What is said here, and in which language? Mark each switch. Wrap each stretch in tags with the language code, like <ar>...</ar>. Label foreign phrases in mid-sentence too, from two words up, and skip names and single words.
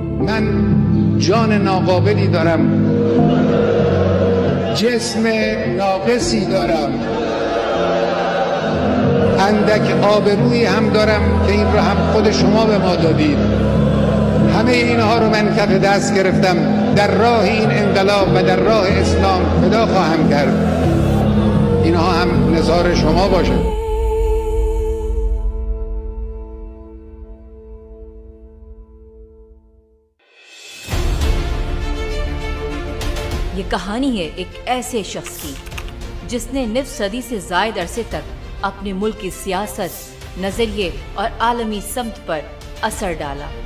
<fa>من جان ناقابلی دارم، جسم ناقصی دارم، اندک آبرویی هم دارم که این را هم خود شما به ما دادید. همه اینها رو من کف دست گرفتم، در راه این انقلاب و در راه اسلام فدا خواهم کرد. اینها هم نثار شما باشه.</fa> <ur>یہ کہانی ہے ایک ایسے شخص کی جس نے نصف صدی سے زائد عرصے تک اپنے ملک کی سیاست، نظریے اور عالمی سمت پر اثر ڈالا۔</ur>